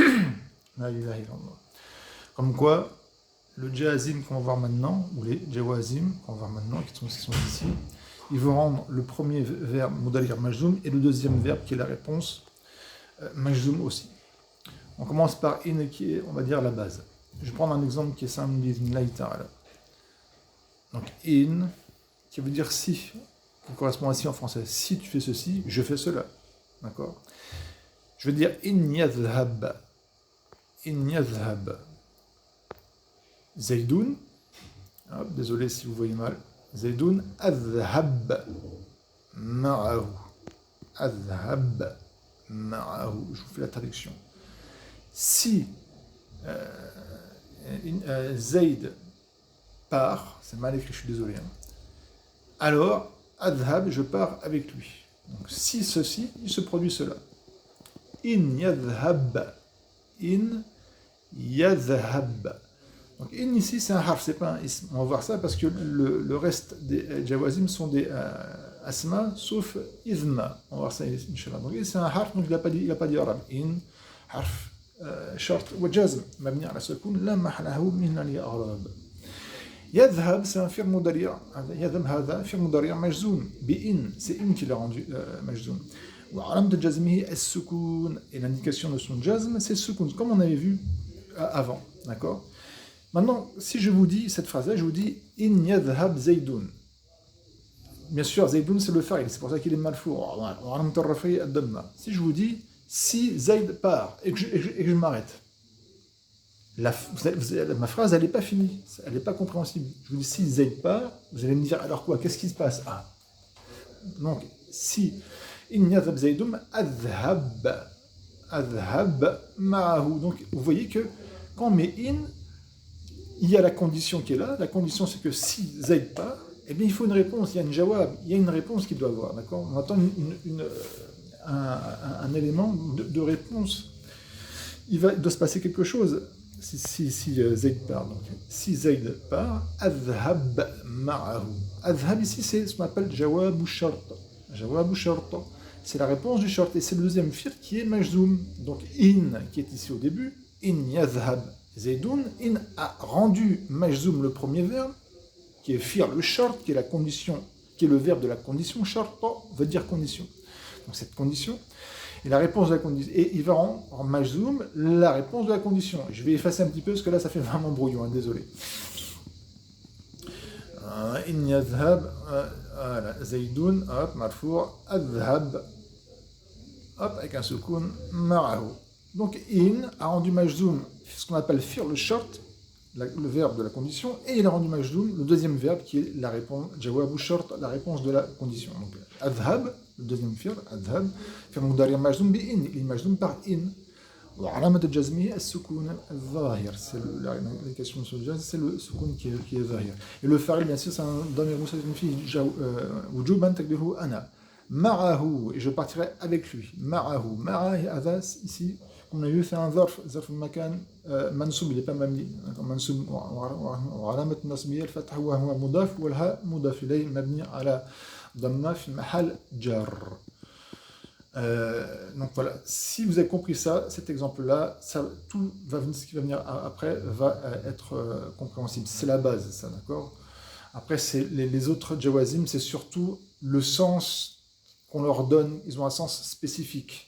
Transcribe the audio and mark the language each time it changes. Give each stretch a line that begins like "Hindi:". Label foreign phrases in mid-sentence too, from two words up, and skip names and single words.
French: Comme quoi, le jazim qu'on va voir maintenant, ou les jawazim qu'on va voir maintenant, qui sont ici, ils vont rendre le premier verbe
Arabic: مضارع مجزوم
French: et le deuxième verbe qui est la réponse majzoum aussi. On commence par in, qui est, on va dire, la base. Je vais prendre un exemple qui est simple,
Arabic: بإذن الله تعالى.
French: Donc in, qui veut dire si, qui correspond à si en français. Si tu fais ceci, je fais cela. D'accord? Je veux dire
Arabic: إن يذهب. إن يذهب. زيد.
French: Désolé si vous voyez mal.
Arabic: زيد أذهب معه. أذهب معه.
French: Je vous fais la traduction. Si Zayd part, c'est mal écrit, je suis désolé. Alors, adhhab, je pars avec lui. Donc, si ceci, il se produit cela.
Arabic: إن يذهب. إن يذهب.
French: Donc, in ici, c'est un harf, c'est pas un ism. On va voir ça parce que le reste des jawazim sont des asma, sauf izma. On va voir ça, Inch'Allah. Donc, c'est un harf, donc il n'a pas dit arabe.
Arabic: إن، حرف، شرط، وجزم. مبني على سكون، لا محل له من الإعراب. يذهب
French: c'est un
Arabic: فعل مضارع'. يذهب هذا فعل مضارع مجزوم بإن,
French: c'est in qui l'a rendu majzoum.
Arabic: وعلامة جزمه السكون,
French: et l'indication de son jazm c'est sukun, comme on avait vu avant, d'accord? Maintenant, si je vous dis cette phrase-là, je vous dis
Arabic: إن يذهب زيد.
French: Bien sûr, Zaydun c'est le fa'il, c'est pour ça qu'il est marfou'.
Arabic: وعلامة رفعه الضمة.
French: Si je vous dis si Zayd part et que je m'arrête, ma phrase, elle n'est pas finie, elle n'est pas compréhensible. Je vous dis, si Zayd part, vous allez me dire, alors quoi, qu'est-ce qui se passe? Donc, si
Arabic: إن يذهب زيد أذهب معه.
French: Donc, vous voyez que quand on met in, il y a la condition qui est là. La condition, c'est que si Zayd part, eh bien, il faut une réponse, il y a une jawab, il y a une réponse qu'il doit avoir, d'accord? On attend un élément de réponse. Il doit se passer quelque chose. Si Zayd part, donc si Zayd part,
Arabic: أذهب معه.
French: Adhhab ici, c'est ce qu'on appelle jawab ou shart. Jawab ou shart. C'est la réponse du shart, et c'est le deuxième fi'l qui est majzoum. Donc in, qui est ici au début,
Arabic: إن يذهب زيد,
French: in a rendu majzoum le premier verbe, qui est fi'l le shart, qui est la condition, qui est le verbe de la condition. Shart veut dire condition. Donc cette condition. Et la réponse de la condition, et il va rendre majzoum la réponse de la condition. Je vais effacer un petit peu parce que là ça fait vraiment brouillon, désolé.
Arabic: إن يذهب زيد مرفوع أذهب
French: avec un soukoun
Arabic: ma'ahu.
French: Donc in a rendu majzoum ce qu'on appelle fi'l shart, le verbe de la condition, et il a rendu majzoum le deuxième verbe qui est la réponse
Arabic: جواب شرط,
French: la réponse de la condition. Donc adhab, le deuxième fi'l, adhab,
Arabic: فعل مضارع مجزوم بإن,
French: il est majzoum par in.
Arabic: وعلامة جزمه السكون الظاهر,
French: c'est l'indication sur le jazz, c'est le soukoun qui est ظاهر. Et le fa'il bien sûr c'est un
Arabic: ضمير مستتر فيه وجوبا تقديره أنا.
French: Ma'ahu, et je partirai avec lui.
Arabic: معه، معه,
French: ici, comme on a vu, c'est un
Arabic: ظرف مكان، منصوب,
French: il n'est pas mamli. Mansoub,
Arabic: وعلامة النصبية الفتح وهو مضاف والهاء مضاف إليه مبني على ضمة في محل جر.
French: Donc voilà, si vous avez compris ça, cet exemple-là, tout ce qui va venir après va être compréhensible. C'est la base, ça, d'accord? Après, c'est les autres jawazim, c'est surtout le sens qu'on leur donne, ils ont un sens spécifique.